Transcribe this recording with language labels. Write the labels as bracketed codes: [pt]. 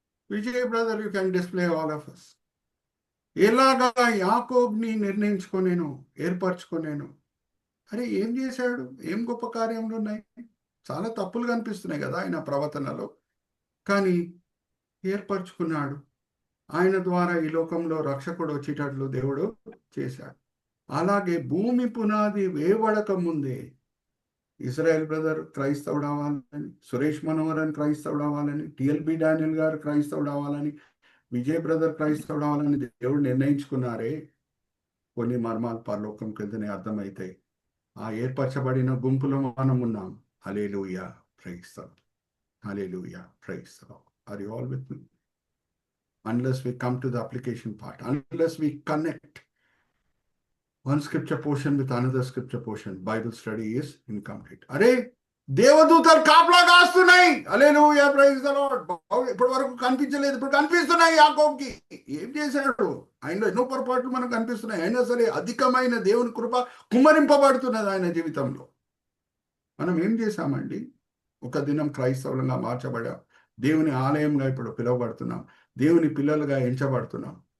[en] Vijay brother, you can display all of us. [te] ఎలాగా యాకోబుని నిర్ణయించుకొనేను, ఏర్పరచుకొనేను? అరే ఏం చేశాడు? ఏం గొప్ప కార్యములు ఉన్నాయి? చాలా తప్పులు కనిపిస్తున్నాయి కదా ఆయన ప్రవర్తనలో, కానీ ఏర్పరచుకున్నాడు. ఆయన ద్వారా ఈ లోకంలో రక్షకుడు వచ్చేటట్లు దేవుడు చేశాడు. అలాగే భూమి పునాది వేయబడక ముందే ఇజ్రాయెల్ బ్రదర్ క్రైస్తవుడు అవ్వాలని, సురేష్ మనోహరన్ క్రైస్తవుడు అవ్వాలని, టిఎల్బి డానియల్ గారు క్రైస్తవుడు అవ్వాలని, విజయ్ బ్రదర్ క్రైస్తవుడు అవ్వాలని దేవుడు నిర్ణయించుకున్నారే. కొన్ని మర్మాలు పరలోకం కిందనే అర్థమవుతాయి. ఆ ఏర్పరచబడిన గుంపులో మనం ఉన్నాం. హల్లెలూయా, [en] Praise the lord. Hallelujah, praise the lord. Are you all with me? Unless we come to the application part, unless we connect one scripture portion with another scripture portion, Bible study is incomplete. అరే [te] దేవదూతలు కాపలా కాస్తున్నాయి. హల్లెలూయా, [en] Praise the lord. [te] ఇప్పటి వరకు కనిపించలేదు, ఇప్పుడు కనిపిస్తున్నాయి యాకోబుకి. ఏం చేశాడు? ఆయనలో ఎన్నో పొరపాట్లు మనకు కనిపిస్తున్నాయి, అయినా సరే అధికమైన దేవుని కృప కుమ్మరింపబడుతున్నది ఆయన జీవితంలో. మనం ఏం చేశామండి? ఒక దినం క్రైస్తవులంగా మార్చబడాం, దేవుని ఆలయంగా ఇప్పుడు పిలువబడుతున్నాం, దేవుని పిల్లలుగా ఎంచబడుతున్నాం.